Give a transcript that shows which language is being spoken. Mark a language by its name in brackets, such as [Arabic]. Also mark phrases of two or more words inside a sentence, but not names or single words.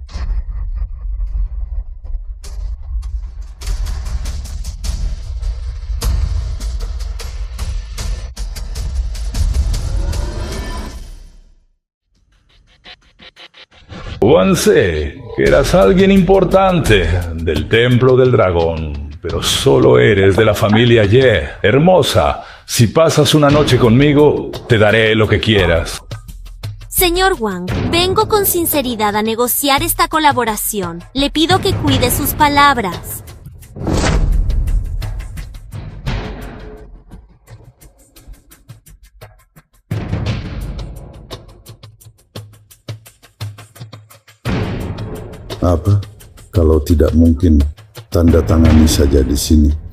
[Spanish] Wan sé que eras alguien importante del Templo del Dragón, pero solo eres de la familia Ye. Hermosa, si pasas una noche conmigo, te daré lo que quieras. Señor Wang, vengo con sinceridad a negociar esta colaboración. Le pido que cuide sus palabras. [Indonesian] Apa? Kalau tidak mungkin, tanda tangani saja di sini.